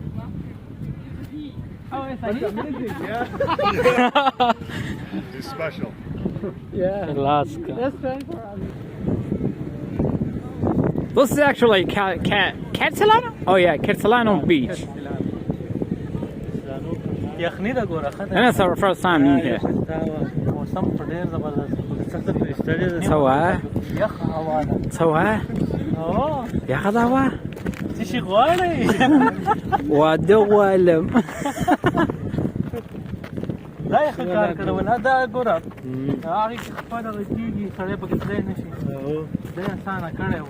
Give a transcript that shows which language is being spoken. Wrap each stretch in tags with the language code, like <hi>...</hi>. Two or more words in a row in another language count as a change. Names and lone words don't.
<en>Oh, it's amazing. Yeah. He's special. Yeah. Alaska. That's fine for us. This is actually Kitsilano? Oh yeah, Kitsilano Beach.</en> <ps>یخنی ده ګوره ښه ده</ps> <en>And it's our first time in here.</en> <ps>موسم په ډېر زبردست څه وه؟ یخ هوا ده څه وه؟ یخه ده وه؟ څه شي غواړئ واده غواړم دا یې ښه کار کړی ولا دا ګوره هغې چې خپه دغه کېږي سړی پکې تللی نه شي دا اسانه کړی وه</ps>